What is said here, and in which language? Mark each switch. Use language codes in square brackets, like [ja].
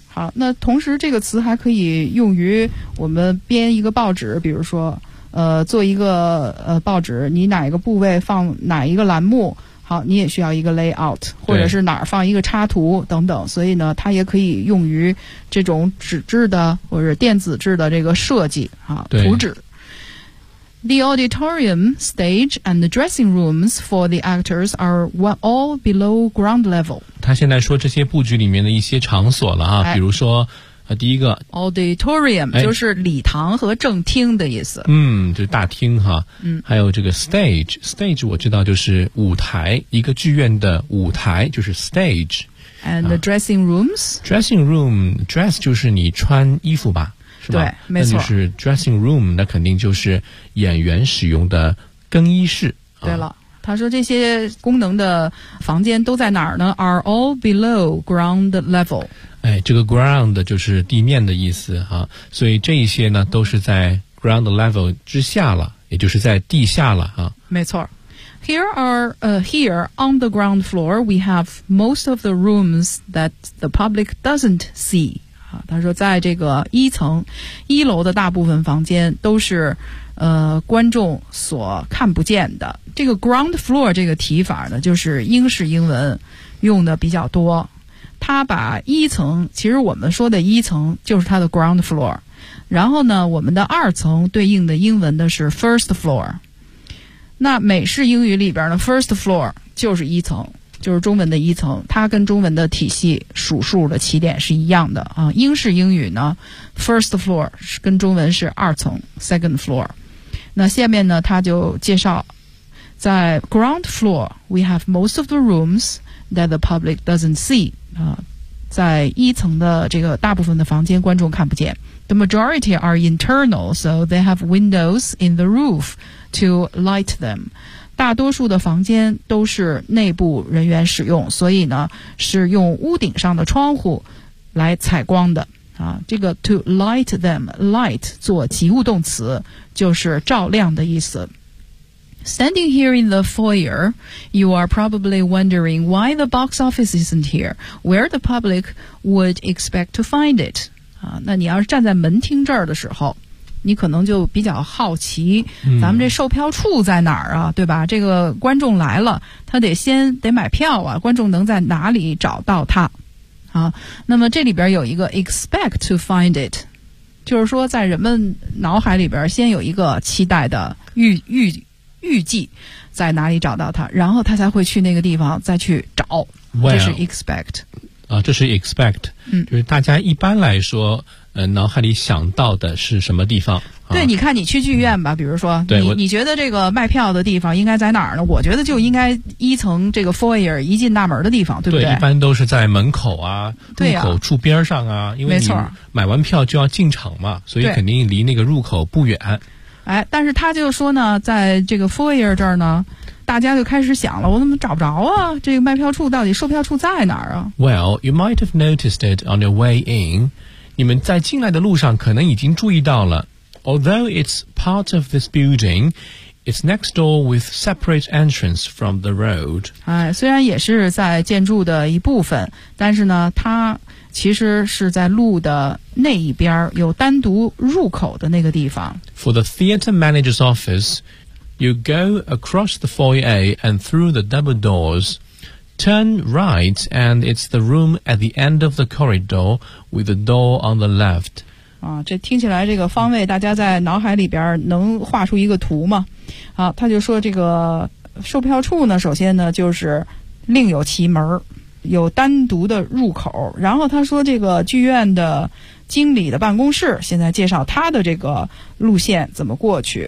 [zh] 好，那同时这个词还可以用于我们编一个报纸，比如说做一个报纸，你哪一个部位放哪一个栏目，好，你也需要一个 [en] layout, [zh] 或者是哪儿放一个插图等等，所以呢它也可以用于这种纸质的或者电子制的这个设计啊，图纸。 [en] The auditorium, stage and the dressing rooms for the actors are all below ground level. [zh] 他现在说这些布局里面的一些场所了啊、哎、比如说第一个 [en] auditorium、 [zh] 哎、就是礼堂和正厅的意思，嗯，就是大厅哈，嗯，还有这个 stage, stage 我知道就是舞台，一个剧院的舞台就是 stage, [en] and the dressing rooms,、 [zh] 啊、dressing room, dress 就是你穿衣服吧，是吧，对，没错，那就是 dressing room, 那肯定就是演员使用的更衣室、啊、对了，他说这些功能的房间都在哪儿呢？ [en] are all below ground level, [zh] 哎，这个 ground 就是地面的意思啊，所以这一些呢都是在 ground level 之下了，也就是在地下了啊。没错。 [en] Here are, here on the ground floor, we have most of the rooms that the public doesn't see. [zh] 啊，他说在这个一层，一楼的大部分房间都是观众所看不见的。这个 ground floor 这个提法呢，就是英式英文用的比较多。他把一层，其实我们说的一层就是他的 ground floor, 然后呢我们的二层对应的英文的是 first floor, 那美式英语里边的 first floor 就是一层，就是中文的一层，它跟中文的体系数数的起点是一样的啊。英式英语呢 first floor 是跟中文是二层 second floor, 那下面呢他就介绍在 [en] ground floor we have most of the roomsThat the public doesn't see, [zh] 啊，在一层的这个大部分的房间观众看不见。 [en] The majority are internal, so they have windows in the roof to light them. [zh] 大多数的房间都是内部人员使用，所以呢是用屋顶上的窗户来采光的。啊，这个 [en] to light them, [zh] light 做及物动词就是照亮的意思。 [en] Standing here in the foyer, you are probably wondering why the box office isn't here, where the public would expect to find it. [zh] 啊，那你要是站在门厅这儿的时候，你可能就比较好奇，咱们这售票处在哪儿啊，对吧？这个观众来了，他得买票啊，观众能在哪里找到他？啊，那么这里边有一个 [en] expect to find it, [zh] 就是说在人们脑海里边先有一个期待的预计在哪里找到他，然后他才会去那个地方再去找。 [en] Well, [zh] 这是 expect 啊，这是 expect。嗯，就是大家一般来说，脑海里想到的是什么地方？对，啊、你看你去剧院吧，嗯、比如说，对你觉得这个卖票的地方应该在哪儿呢？我觉得就应该一层这个 foyer 一进大门的地方，对不对？对，一般都是在门口啊，对啊，入口处边上啊，因为你买完票就要进场嘛，所以肯定离那个入口不远。哎，但是他就说呢，在这个 foyer 这儿呢，大家就开始想了，我怎么找不着啊？这个卖票处到底售票处在哪儿啊 [en] ？Well, you might have noticed it on your way in. [zh] 你们在进来的路上可能已经注意到了。 [en] Although it's part of this building, it's next door with separate entrance from the road. [zh] 哎，虽然也是在建筑的一部分，但是呢，它其实是在路的那一边有单独入口的那个地方。 [en] For the theater manager's office, you go across the foyer and through the double doors, turn right, and it's the room at the end of the corridor with the door on the left. [zh] 啊，这听起来这个方位，大家在脑海里边能画出一个图吗？啊，他就说这个售票处呢，首先呢就是另有其门，有单独的入口，然后他说这个剧院的经理的办公室，现在介绍他的这个路线怎么过去。